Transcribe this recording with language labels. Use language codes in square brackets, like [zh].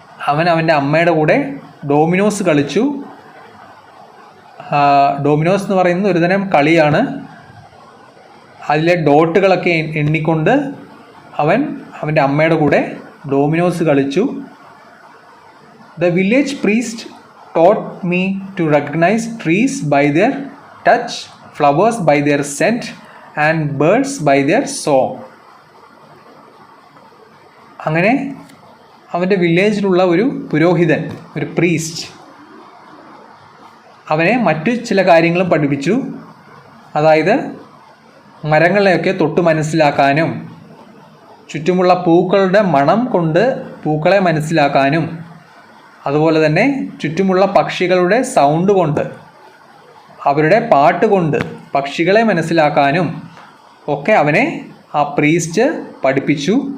[ml] അവൻ്റെ അമ്മയുടെ കൂടെ ഡോമിനോസ് കളിച്ചു. ഡോമിനോസ് എന്ന് പറയുന്നത് ഒരുതരം കളിയാണ്. അതിലെ ഡോട്ടുകളൊക്കെ എണ്ണിക്കൊണ്ട് അവൻ്റെ അമ്മയുടെ കൂടെ ഡോമിനോസ് കളിച്ചു. [en] The village priest taught me to recognize trees by their touch, flowers by their scent, and birds by their song. [ml] അങ്ങനെ അവൻ്റെ വില്ലേജിലുള്ള ഒരു പുരോഹിതൻ, ഒരു പ്രീസ്റ്റ്, അവനെ മറ്റു ചില കാര്യങ്ങളും പഠിപ്പിച്ചു. അതായത് മരങ്ങളെയൊക്കെ തൊട്ട് മനസ്സിലാക്കാനും ചുറ്റുമുള്ള പൂക്കളുടെ മണം കൊണ്ട് പൂക്കളെ മനസ്സിലാക്കാനും അതുപോലെ തന്നെ ചുറ്റുമുള്ള പക്ഷികളുടെ സൗണ്ട് കൊണ്ട് അവരുടെ പാട്ട് കൊണ്ട് പക്ഷികളെ മനസ്സിലാക്കാനും ഒക്കെ അവനെ ആ പ്രീസ്റ്റ് പഠിപ്പിച്ചു.